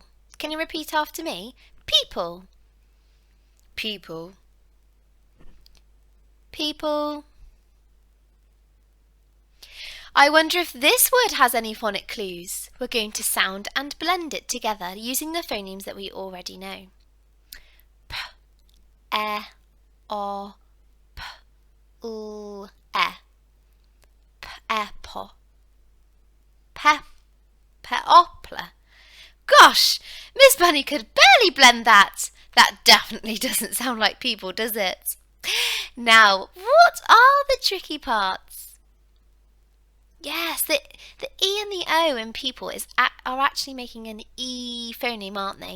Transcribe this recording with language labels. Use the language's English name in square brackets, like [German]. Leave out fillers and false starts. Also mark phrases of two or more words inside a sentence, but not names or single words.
[English] Can you repeat after me? People. People. People. I wonder if this word has any phonic clues. We're going to sound and blend it together using the phonemes that we already know. P, e, o, p, l, e. P, e, po. Pe, peopla. Gosh, Miss Bunny could barely blend that. That definitely doesn't sound like people, does it? Now, what are the tricky parts? Yes, the E and the O in people are actually making an E phoneme, aren't they?